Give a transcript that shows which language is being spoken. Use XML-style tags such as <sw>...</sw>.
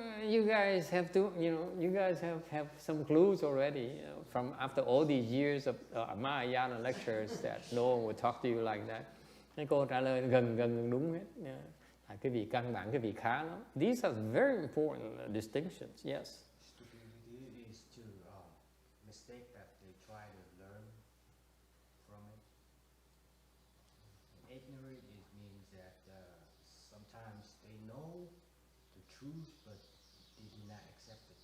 <en>You guys have to, you guys have some clues already from after all these years of Mahayana lectures that no one would talk to you like that.</en> <vi>Cái cô trả lời gần đúng hết. Cái vị căn bản, cái vị khá lắm.</vi> <en>These are very important distinctions, yes. Stupidity is to mistake that they try to learn from it. And ignorant it means that sometimes they know the truth, but they do not accept it.</en>